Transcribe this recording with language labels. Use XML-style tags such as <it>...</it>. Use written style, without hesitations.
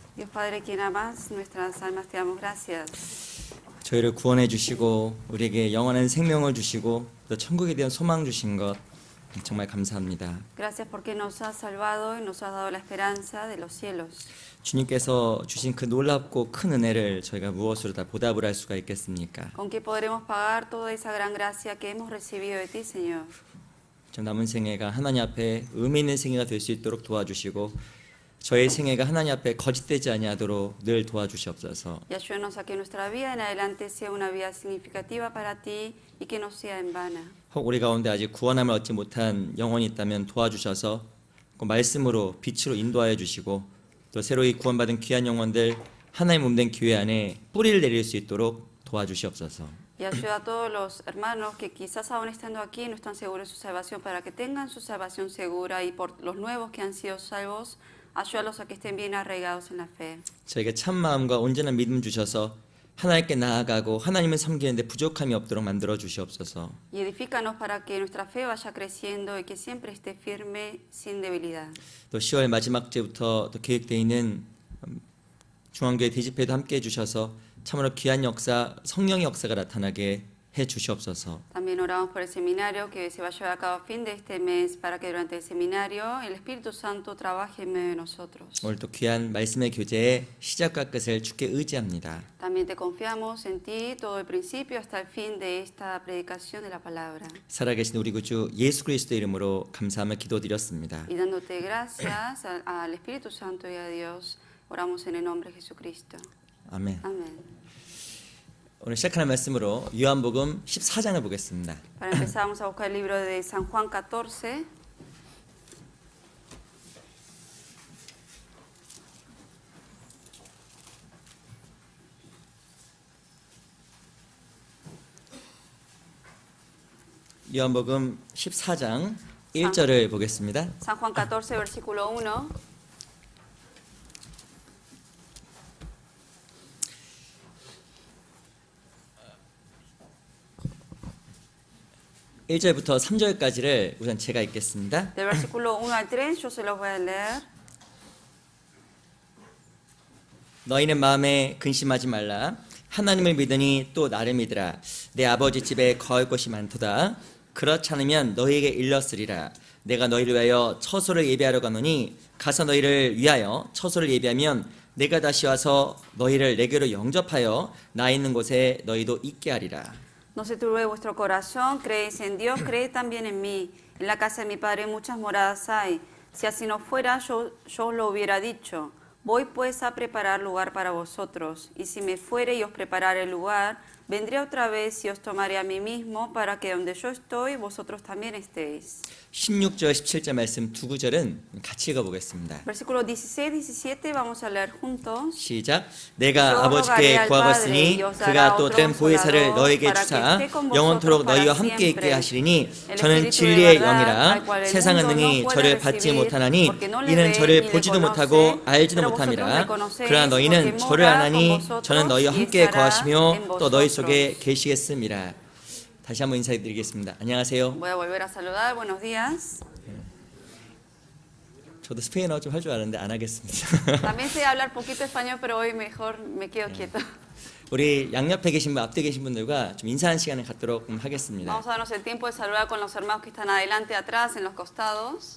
<es>Dios Padre, quien amas nuestras almas, te damos gracias.</es> <ko>저희를 구원해 주시고 우리에게 영원한 생명을 주시고 또 천국에 대한 소망 주신 것 정말 감사합니다.</ko> <es>Gracias porque nos has salvado y nos has dado la esperanza de los cielos.</es> <ko>주님께서 주신 그 놀랍고 큰 은혜를 저희가 무엇으로 다 보답을 할 수가 있겠습니까?</ko> <es>¿Con qué podremos pagar toda esa gran gracia que hemos recibido de ti, Señor?</es> <ko>좀 남은 생애가 하나님 앞에 의미 있는 생애가 될 수 있도록 도와주시고 저의 생애가 하나님 앞에 거짓되지 아니하도록 늘 도와주시옵소서.</ko> <es>Y ayúdanos a que nuestra vida en adelante sea una vida significativa para ti y que no sea en vana.</es> <ko>혹 우리 가운데 아직 구원함을 얻지 못한 영혼이 있다면 도와주셔서 그 말씀으로 빛으로 인도하여 주시고 또 새로이 구원받은 귀한 영혼들 하나님 몸된 교회 안에 뿌리를 내릴 수 있도록 도와주시옵소서.</ko> <es>Y ayuda a todos los hermanos que quizás aún estando aquí no están seguros de su salvación para que tengan su salvación segura y por los nuevos que han sido salvos, ayúdalos a que estén bien arraigados en la fe.</es> <ko>저에게 참 마음과 온전한 믿음 주셔서 하나님께 나아가고 하나님을 섬기는데 부족함이 없도록 만들어 주시옵소서.</ko> <es>Y edifícanos para que nuestra fe vaya creciendo y que siempre esté firme sin debilidad.</es> <ko>또 10월 마지막 주부터 또 계획되어 있는 중앙교회 대집회도 함께 해주셔서 참으로 귀한 역사, 성령의 역사가 나타나게 해 주시옵소서.</ko> <es>También oramos por el seminario que se va a llevar a cabo a fin de este mes para que durante el seminario el Espíritu Santo trabaje en medio de nosotros.</es> <ko>오늘 또 귀한 말씀의 교제의 시작과 끝을 주께 의지합니다.</ko> <es>También te confiamos en ti todo el principio hasta el fin de esta predicación de la palabra.</es> <ko>살아계신 우리 구주 예수 그리스도 이름으로 감사하며 기도드렸습니다.</ko> <es>Y dándote gracias al Espíritu Santo y a Dios, oramos en el nombre de Jesucristo.</es> <ko>아멘.</ko> <es>Amén.</es> <ko>오늘 시작하는 말씀으로 요한복음 14장을 보겠습니다.</ko> <es>Para empezar vamos a buscar el libro de San Juan 14.</es> <ko>요한복음 14장 1절을 보겠습니다.</ko> <es>San Juan 14, versículo 1.</es> <ko>1절부터 3절까지를 우선 제가 읽겠습니다.</ko> <es>Del versículo 1 al 3 yo se los voy a leer.</es> <ko>너희는 마음에 근심하지 말라. 하나님을 믿으니 또 나를 믿으라. 내 아버지 집에 거할 곳이 많도다. 그렇지 않으면 너희에게 일렀으리라. 내가 너희를 위하여 처소를 예비하러 가노니 가서 너희를 위하여 처소를 예비하면 내가 다시 와서 너희를 내게로 영접하여 나 있는 곳에 너희도 있게 하리라.</ko> <es>No se turbe vuestro corazón, creéis en Dios, creed también en mí. En la casa de mi Padre muchas moradas hay. Si así no fuera, yo os lo hubiera dicho. Voy pues a preparar lugar para vosotros. Y si me fuere y os preparare el lugar, vendré otra vez y os tomaré a mí mismo, para que donde yo estoy, vosotros también estéis.</es> <ko>16절, 17절 말씀 두 구절은 같이 읽어보겠습니다.</ko> <es>Versículos 16, 17 vamos a leer juntos.</es> <ko>시작. 내가 아버지께 구하겠으니 그가 또 다른 보혜사를 너에게 주사 영원토록 너희와 함께 있게 하시리니 저는 진리의 영이라 세상은 능히 저를 받지 못하나니 이는 저를 보지도 못하고 알지도 못함이라. 그러나 너희는 저를 아나니 저는 너희와 함께 거하시며 또 너희 속에 계시겠음이라. 다시 한번 인사드리겠습니다. 안녕하세요.</ko> <es>Voy a volver a saludar. Buenos días.</es> <ko>저도 스페인어 좀 할 줄 아는데 안 하겠습니다.</ko> <es>También sé hablar poquito español, pero hoy mejor me quedo quieto.</es> <ko>우리 양옆에 계신 분, 앞에 계신 분들과 좀 인사하는 시간을 갖도록 하겠습니다.</ko> <es>Vamos a darnos el tiempo de saludar con los hermanos que están adelante, atrás, en los costados.</es>